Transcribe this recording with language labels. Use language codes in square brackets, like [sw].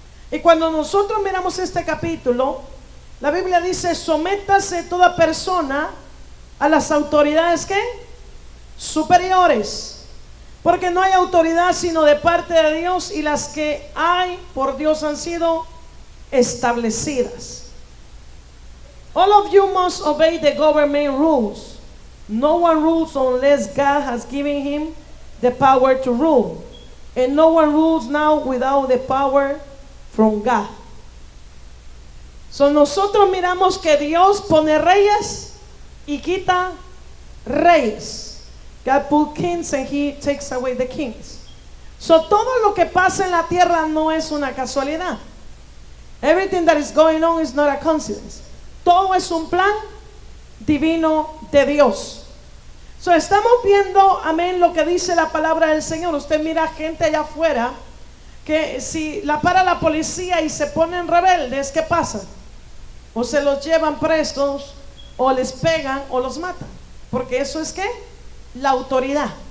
[es] Y cuando nosotros miramos este capítulo, la Biblia dice: sométase toda persona a las autoridades ¿qué? Superiores, porque no hay autoridad sino de parte de Dios, y las que hay por Dios han sido establecidas. [en] All of you must obey the government rules. No one rules unless God has given him the power to rule, and no one rules now without the power from God. [es] So nosotros miramos que Dios pone reyes y quita reyes. [en] God put kings and he takes away the kings. [es] So todo lo que pasa en la tierra no es una casualidad. [en] Everything that is going on is not a coincidence. [es] Todo es un plan divino de Dios. So estamos viendo, amén, lo que dice la palabra del Señor. Usted mira gente allá afuera que si la para la policía y se ponen rebeldes, ¿qué pasa? O se los llevan presos, o les pegan, o los matan. Porque eso es ¿qué? La autoridad.